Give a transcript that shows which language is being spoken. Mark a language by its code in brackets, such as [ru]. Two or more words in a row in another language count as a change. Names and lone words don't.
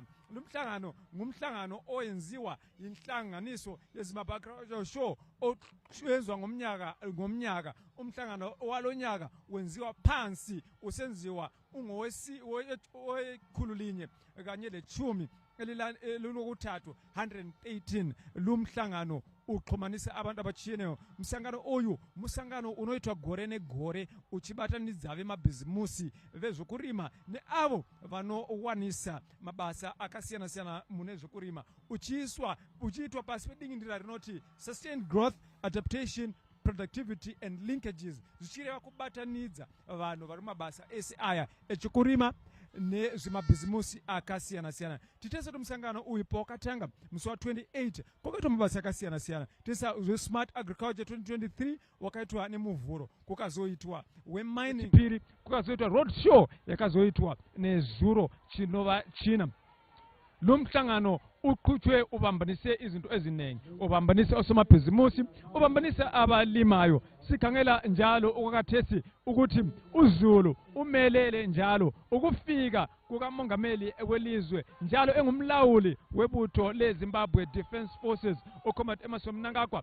[nd] Lumhlangano ngumhlangano oyenziwa yinhlanganiso yeZimbabwe Agricultural Show oyenziwa ngomnyaka. Umhlangano walonyaka wenziwa phansi usenziwa owekhulu linye kanye lechumi elilokuthathu 118. Lumhlangano uxhumanisa abantu abachiyeneyo. [sn] Msangano oyu musangano unoitwa gore negore uchibatanidza vemabhizimusi vezvokurima neavo vanowanisa mabasa akasiyana-siyana mune zvokurima uchiitwa pasi pedingindira rinoti [en] sustained growth, adaptation, productivity and linkages, [sn] zvichireva kubatanidza vanhu vari mabasa ese aya echikurima nezvemabhizimusi akasiyana-siyana. Titesa kuti musangano uyu pawakatanga musi wa28 kwakaitwa mabasa akasiyana-siyana. Tesa zve- [en] smart agriculture [sn] 2023 wakaitwa nemuvhuro, kukazoitwa wemining piri, kukazoitwa [en] road show [sn] yakazoitwa nezuro chinova china. [nd] Lumhlangano uqhutshwe ubambanise izinto eziningi, ubambanise osomabhizimusi, ubambanise abalimayo. Sikhangela njalo okwakathesi ukuthi uZulu umelele njalo ukufika kukamongameli welizwe njalo engumlawuli webutho leZimbabwe Defence Forces uComrade Emerson Mnangagwa.